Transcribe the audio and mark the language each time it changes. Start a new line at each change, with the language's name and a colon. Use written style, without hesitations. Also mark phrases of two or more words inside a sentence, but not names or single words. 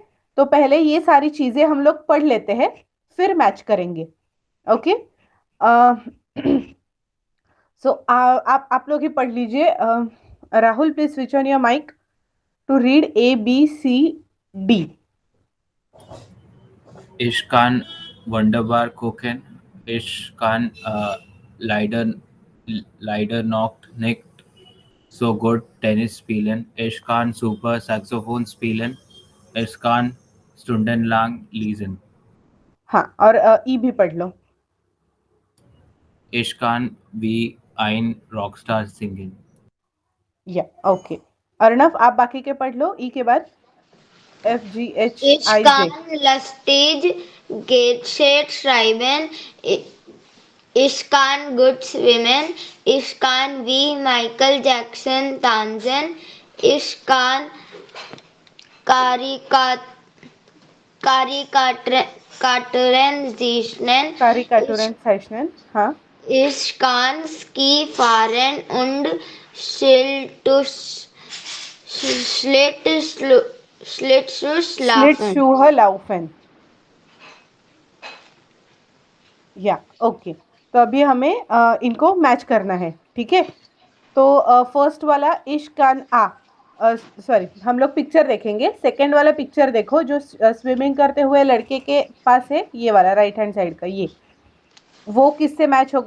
Hindi: तो पहले ये सारी चीजें हम लोग पढ़ लेते हैं, फिर मैच करेंगे। ओके। सो आप लोग ही पढ़ लीजिए।
English: Rahul, please switch on your mike to read ABCD.
German: Ich kann wunderbar kochen. Ich kann leider, leider noch nicht so gut Tennis spielen. Ich kann super Saxophon spielen. Ich kann stundenlang lesen.
Hindi: हाँ, और ई भी पढ़ लो।
German: Ich kann wie ein Rockstar singen.
Hindi: या ओके। अर्णव, आप बाकी के पढ़ लो ई के बाद।
German: Ich FGHIJ। kann lustig Gescheit schreiben. Ich kann gut schwimmen. Ich kann wie Michael Jackson tanzen. Ich kann Karikatur Karikaturen zeichnen. Karikaturen zeichnen. हाँ। Ich kann Ski fahren und Schlittschuh laufen. Schlittschuhe laufen। या ओके।
Hindi: तो अभी हमें इनको मैच करना है। ठीक है। तो फर्स्ट वाला
German: ich kann
Hindi: आ, सॉरी, हम लोग पिक्चर देखेंगे। सेकंड वाला पिक्चर देखो जो स्विमिंग करते हुए लड़के के पास है, ये वाला
English: right hand side
Hindi: का, ये वो किससे मैच होगा?